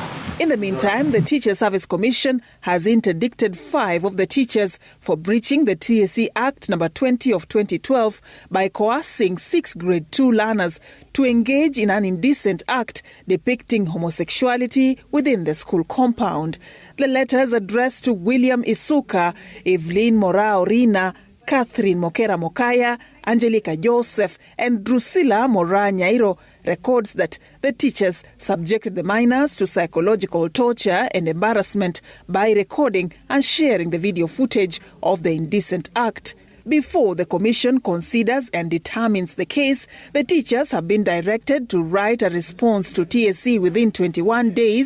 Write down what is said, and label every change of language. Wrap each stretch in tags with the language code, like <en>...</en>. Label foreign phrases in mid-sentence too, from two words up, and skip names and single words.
<en>In the meantime, the Teachers Service Commission has interdicted 5 of the teachers for breaching the TSC Act No. 20 of 2012 by coercing 6 Grade 2 learners to engage in an indecent act depicting homosexuality within the school compound. The letters addressed to William Isuka, Evelyn Morao Rina, Catherine Mokera Mokaya, Angelica Joseph and Drusilla Mora Nyairo records that the teachers subjected the minors to psychological torture and embarrassment by recording and sharing the video footage of the indecent act. Before the commission considers and determines the case, the teachers have been directed to write a response to TSC within 21 days.</en>